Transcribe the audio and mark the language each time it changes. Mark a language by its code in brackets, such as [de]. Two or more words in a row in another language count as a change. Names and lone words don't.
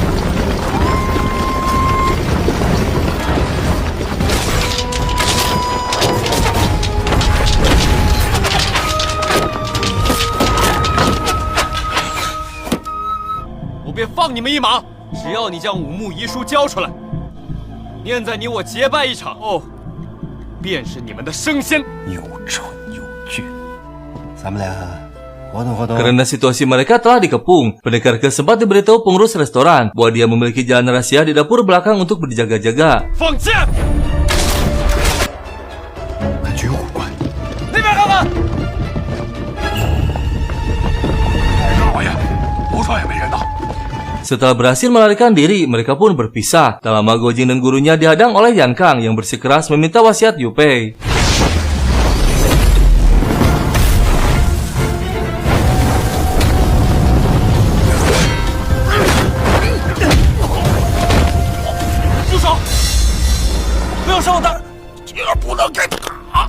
[zh] 我便放你们一马，只要你将武穆遗书交出来，念在你我结拜一场后，便是你们的升仙。又蠢又倔，咱们俩活动活动。 [id] Karena situasi mereka telah dikepung, pendekar ke sempat diberitahu pengurus restoran bahwa dia memiliki jalan rahasia di dapur belakang untuk berjaga-jaga. [zh] 放箭！感觉有古怪。那边看看。老爷，楼上也没人呢。 [id] Setelah berhasil melarikan diri, mereka pun berpisah. Tak lama Gojing dan gurunya dihadang oleh Yan Kang yang bersikeras meminta wasiat Yu Pei. [zh] 住手！不要伤我大人！今儿不能给他打！